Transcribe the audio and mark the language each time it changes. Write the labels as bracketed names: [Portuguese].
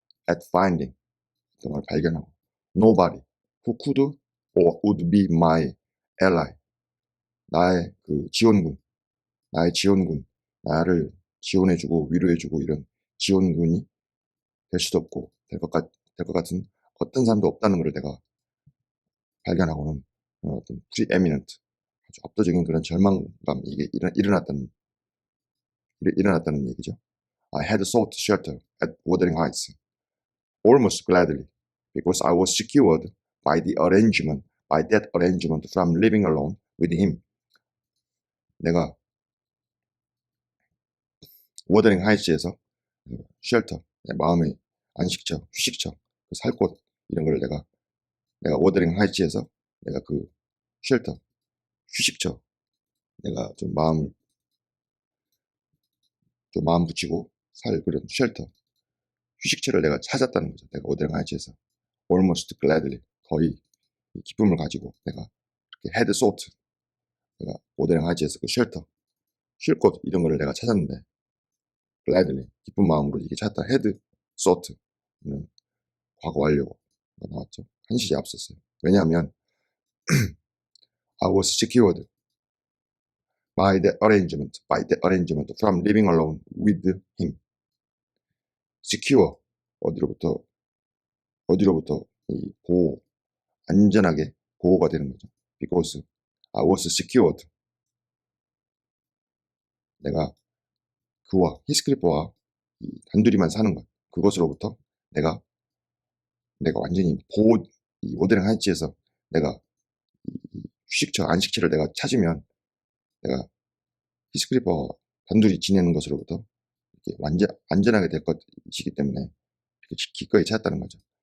[English] At finding, [Korean] 걸 발견하고, [English] nobody who could or would be my ally, [Korean] 나의 그 지원군, 나를 지원해주고 위로해주고 이런 지원군이 될 수도 없고 될 것 같은 어떤 사람도 없다는 것을 내가 발견하고는 어떤 preeminent, 아주 압도적인 그런 절망감, 이게 일어났다는 얘기죠. [English] I had sought shelter at Wuthering Heights almost gladly because I was secured by that arrangement from living alone with him. [Korean] 내가 워더링 하이츠에서 쉘터, 내 마음의 안식처, 휴식처, 그 살 곳, 이런 걸 내가 워더링 하이츠에서 내가 그 쉘터, 휴식처, 내가 좀 마음을 좀 마음 붙이고 살 그런 쉘터, 휴식처를 내가 찾았다는 거죠. 내가 오데랑 하이츠에서 [English] almost gladly, [Korean] 거의 기쁨을 가지고 내가 이렇게 [English] had sought, [Korean] 내가 오데랑 하이츠에서 그 쉘터, 쉴 곳 이런 거를 내가 찾았는데 [English] gladly, [Korean] 기쁜 마음으로 이게 찾다. [English] had sought, [Korean] 과거 완료가 나왔죠. 한시제 앞섰어요. 왜냐하면 [English] I was secured by that arrangement from living alone with him. [Korean] secure, 어디로부터 이 보호, 안전하게 보호가 되는 거죠. [English] Because I was secured. [Korean] 내가 그와 히스클리프와 단둘이만 사는 것, 그것으로부터 내가 완전히 보호, 이 오데랑 하이츠에서 내가 휴식처, 안식처를 내가 찾으면 내가 히스클리프와 단둘이 지내는 것으로부터 이렇게 완전 안전하게 될 것이기 때문에 이렇게 기꺼이 찾았다는 거죠.